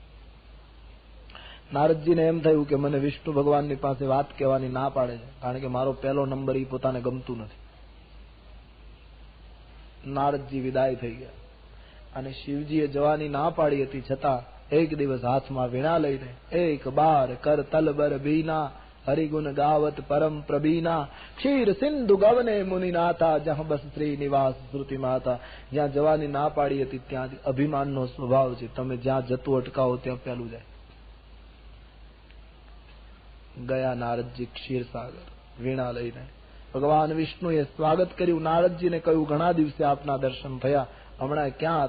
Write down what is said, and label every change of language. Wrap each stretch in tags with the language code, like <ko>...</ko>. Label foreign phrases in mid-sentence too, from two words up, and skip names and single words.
<gu>નારદજીને એમ થયું કે મને વિષ્ણુ ભગવાનની પાસે વાત કહેવાની ના પાડે છે, કારણ કે મારો પહેલો નંબર એ પોતાને ગમતું નથી. નારદજી વિદાય થઈ ગયા અને શિવજીએ જવાની ના પાડી હતી, છતાં એક દિવસ હાથમાં વીણા લઈને</gu> <awa>एक बार कर तलबर बीना हरिगुण गावत परम प्रवीणा क्षीर सिंधु गवने मुनिनाथा जहाँ बस श्रीनिवास श्रुति माता।</awa> <gu>જ્યાં જવાની ના પાડી હતી ત્યાં અભિમાનનો સ્વભાવ છે, તમે જ્યાં જતું અટકાવો ત્યાં પેલું જાય. ગયા નારદજી ક્ષીરસાગર વીણા લઈને. ભગવાન વિષ્ણુએ સ્વાગત કર્યું. નારદજીને કહ્યું ઘણા દિવસે આપના દર્શન થયા, હમણાં ક્યાં હતા?</gu>